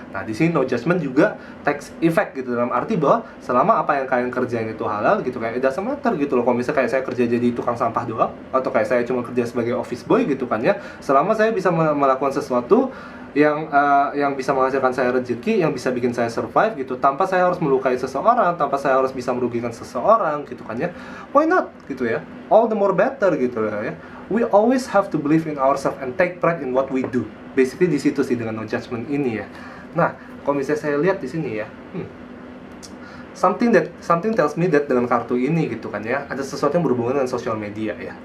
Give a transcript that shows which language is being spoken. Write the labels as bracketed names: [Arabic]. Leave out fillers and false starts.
[Indonesian] Nah, di sini no judgment juga takes effect gitu, dalam arti bahwa selama apa yang kalian kerjain itu halal gitu, kayak [English] it doesn't matter [Indonesian] gitu loh. Kalau misalnya kayak saya kerja jadi tukang sampah doang, atau kayak saya cuma kerja sebagai office boy gitu kan ya, selama saya bisa melakukan sesuatu yang bisa menghasilkan saya rezeki, yang bisa bikin saya survive gitu, tanpa saya harus melukai seseorang, tanpa saya harus bisa merugikan seseorang gitu kan ya, [English] why not [Indonesian] gitu ya, [English] all the more better [Indonesian] gitu lah ya. [English] We always have to believe in ourselves and take pride in what we do. [Indonesian] Basically di situ sih dengan no judgment ini ya. Nah, kalau misalnya saya lihat di sini ya, [English] something tells me that [Indonesian] dengan kartu ini gitu kan ya, ada sesuatu yang berhubungan dengan sosial media ya.